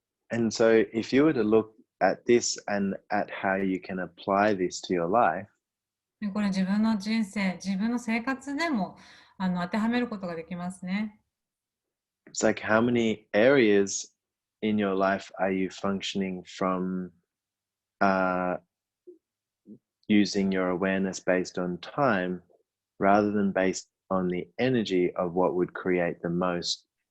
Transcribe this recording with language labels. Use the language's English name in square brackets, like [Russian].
[English] And so if you were to look at this and at how you can apply this to your life, [Japanese] でこれ自分の人生、自分の生活でも当てはめることができますね。 [English] it's like how many areas in your life are you functioning from using your awareness based on time rather than based on the energy of what would create the most?